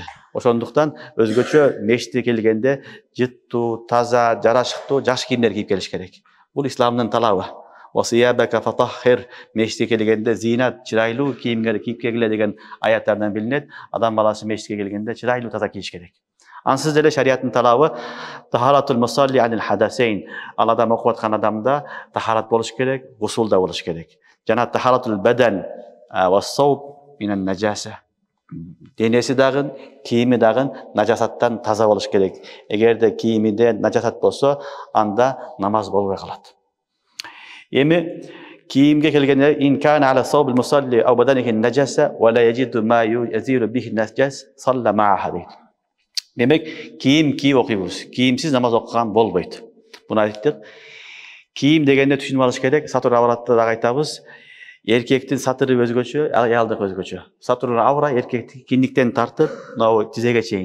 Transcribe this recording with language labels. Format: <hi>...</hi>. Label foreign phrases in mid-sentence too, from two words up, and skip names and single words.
<ky>Ошондуктан өзгөчө мешитке келгенде жыттуу, таза, жарашыктуу, жакшы кийимдер кийип келиш керек. Бул исламдын талабы.</ky> <ar>وثيابك فطهر,</ar> <ky>мешитке келгенде зинат, чырайлуу кийимдер кийип келгиле деген аяттардан билинет. Адам баласы мешитке келгенде чырайлуу, таза кийиш керек. Ансыз деле шариаттын талабы</ky> <ar>طهارة المصلي عن الحدثين.</ar> <ky>Ал адам окуп аткан адамда тахарат болуш керек, гусул да болуш керек. Жана</ky> <ar>طهارة البدن والثوب من النجاسة.</ar> <ky>Денеси дагы, кийими дагы najasаттан таза болуш керек. Эгерде кийимиде najasat болсо, анда намаз болбой калат. Эми кийимге келгенде</ky> <ar>إن كان على ثوب المصلي أو بدنه نجاسة ولا يجد ما يزيل به النجاسة صلى معها</ar> <ky>дейт. Демек, кийим кийип окуйбуз. Кийимсиз намаз окуган болбойт. Буну айттык. Кийим дегенде түшүнүп алыш керек. Сатур авратта да айтабыз. Эркектин сатыры өзгөчө, аялдык өзгөчө.</ky> <ar>ستر العورة</ar> <ky>эркекти киндиктен тартып, мына тизеге чейин.</ky>